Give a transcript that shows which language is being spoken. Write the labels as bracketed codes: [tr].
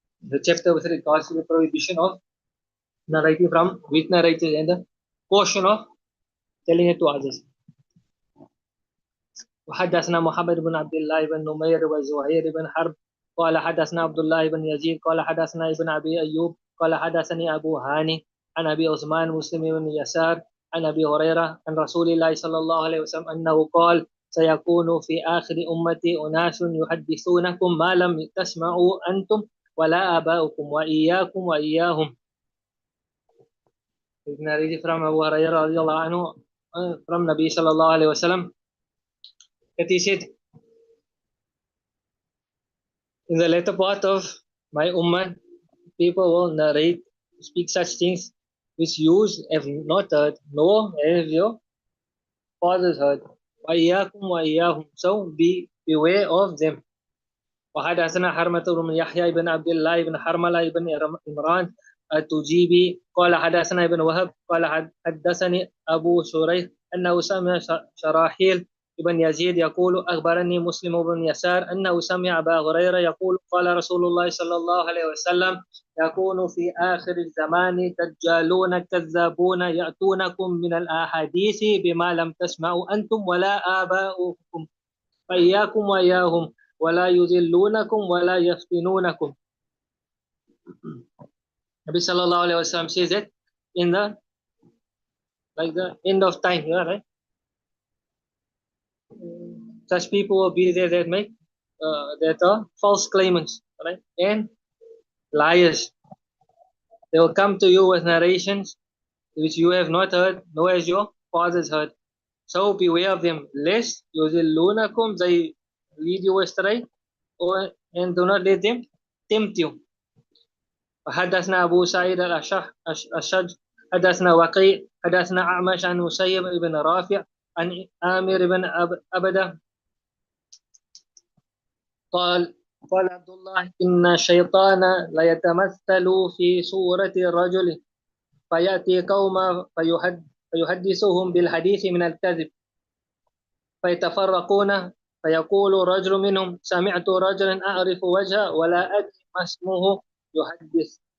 [en] The chapter with regards to the prohibition of narrating from weak narrators and the caution of telling it to others. [ar] وحدثنا محمد بن عبد الله بن نمير وزهير بن حرب قال حدثنا عبد الله بن يزيد قال حدثنا ابن أبي أيوب قال حدثني أبو هاني عن أبي عثمان مسلم بن يسار عن أبي هريرة عن رسول الله صلى الله عليه وسلم أنه قال سيكون في آخر أمتي أناس يحدثونكم ما لم تسمعوا أنتم ولا آباؤكم وإياكم وإياهم. [en] Narrated from Abu Hurairah radiallahu anhu from Nabi sallallahu alayhi wa sallam that he said, in the later part of my ummah, people will narrate, speak such things which you have not heard, nor have your fathers heard. [ar] وَإِيَّاكُمْ وَإِيَّاهُمْ. [en] So beware of them. [ar] وحدثنا حرمة بن يحيى بن عبد الله بن حرملة بن عمران التجيبي قال حدثنا ابن وهب قال حدثني أبو شريح أنه سمع شراحيل ابن يزيد يقول أخبرني مسلم بن يسار أنه سمع أبا هريرة يقول قال رسول الله صلى الله عليه وسلم يكون في آخر الزمان دجالون كذابون يأتونكم من الأحاديث بما لم تسمعوا أنتم ولا آباؤكم فإياكم وإياهم ولا يذلونكم ولا يفتنونكم. [en] Nabi sallallahu alayhi wa sallam says that in the end of time, right? Such people will be there that make that are false claimants, right? And liars. They will come to you with narrations which you have not heard, nor has your fathers heard. So beware of them, lest yuzillunakum, they lead you astray, and do not let them tempt you. [ar] حدثنا أبو سعيد الأشج حدثنا وقيع حدثنا أعمش عن مسيب بن رافع عن آمر بن أبدة قال عبد الله إن الشيطان ليتمثل في صورة الرجل فيأتي قوما فيحدثهم بالحديث من الكذب فيتفرقون فيقول رجل منهم سمعت رجلا أعرف وجهه ولا أدري ما اسمه يحدث.